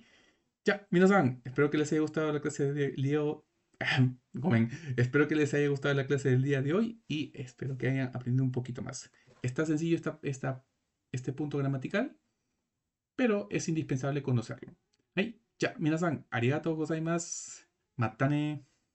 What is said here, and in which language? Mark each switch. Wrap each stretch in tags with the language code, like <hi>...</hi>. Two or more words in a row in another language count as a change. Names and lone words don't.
<es>Ya, minasan, espero que les haya gustado la clase de Leo. Espero que les haya gustado la clase del día de hoy y espero que hayan aprendido un poquito más. Está sencillo este punto gramatical, pero es indispensable conocerlo. Hey, ya,</es> <ja>みなさん、ありがとうございます. またね.</ja>